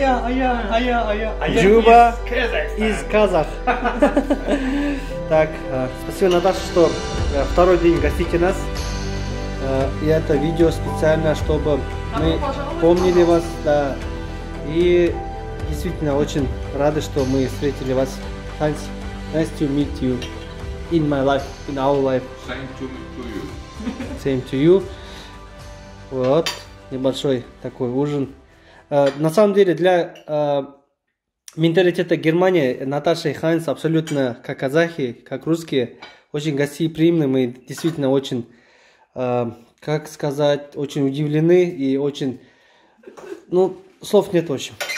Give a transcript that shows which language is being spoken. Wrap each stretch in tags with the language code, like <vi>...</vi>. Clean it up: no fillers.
<ru>Juba из Казах. Так, спасибо, Наташа, что второй день гостите нас. И это видео специально, чтобы мы помнили вас, да. И действительно очень рады, что мы встретили вас.</ru> <en>Heinz, nice to meet you in my life, in our life. Same to you. Same to you.</en> <ru>Вот, небольшой такой ужин. На самом деле, для менталитета Германии Наташа и Хайнц абсолютно как казахи, как русские, очень гостеприимны. Мы действительно очень, как сказать, очень удивлены и очень, ну, слов нет в общем.</ru>